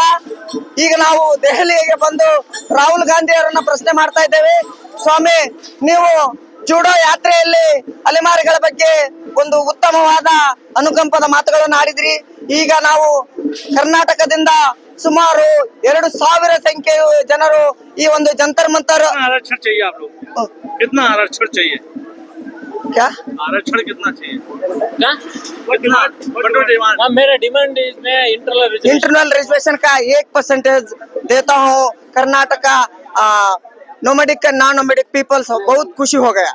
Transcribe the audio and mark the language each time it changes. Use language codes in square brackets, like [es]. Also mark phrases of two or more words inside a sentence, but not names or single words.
[kn] ಈಗ ನಾವು ದೆಹಲಿಗೆ ಬಂದು ರಾಹುಲ್ ಗಾಂಧಿ ಅವರನ್ನ ಪ್ರಶ್ನೆ ಮಾಡ್ತಾ ಇದ್ದೇವೆ. ಸ್ವಾಮಿ, ನೀವು ಜೂಡೋ ಯಾತ್ರೆಯಲ್ಲಿ ಅಲೆಮಾರಿಗಳ ಬಗ್ಗೆ ಒಂದು ಉತ್ತಮವಾದ ಅನುಕಂಪದ ಮಾತುಗಳನ್ನು ಆಡಿದ್ರಿ. ಈಗ ನಾವು ಕರ್ನಾಟಕದಿಂದ ಸುಮಾರು 2000 ಸಂಖ್ಯೆಯ ಜನರು ಈ ಒಂದು ಜಂತರ್ ಮಂತರ್ [hi] आरक्षण चाहिए आप लोग को? कितना आरक्षण चाहिए? क्या आरक्षण कितना चाहिए? क्या? मेरा डिमांड is मैं [en] internal reservation [hi] का 1% देता हूँ. [en] Karnataka nomadic and non nomadic peoples [hi] बहुत खुशी हो गया.